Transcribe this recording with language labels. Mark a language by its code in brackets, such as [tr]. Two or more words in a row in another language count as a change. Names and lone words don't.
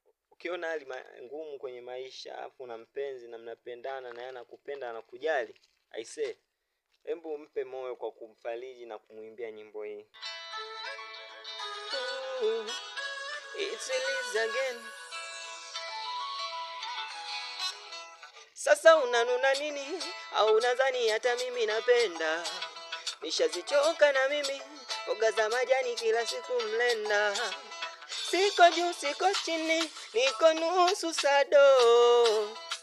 [sw] Ukiona hali ma-, ngumu kwenye maisha, afu una mpenzi na mnapendana na yeye anakupenda, anakujali, aisee, hebu mpe moyo kwa kumfariji na kumwimbia nyimbo hii. [en] Ooh, it's Elise again. [sw] Sasa unanuna nini? Au unadhani hata mimi napenda? Nishazichoka na mimi, mboga za majani kila siku mlenda. Siko juu, siko chini, niko nusu sado.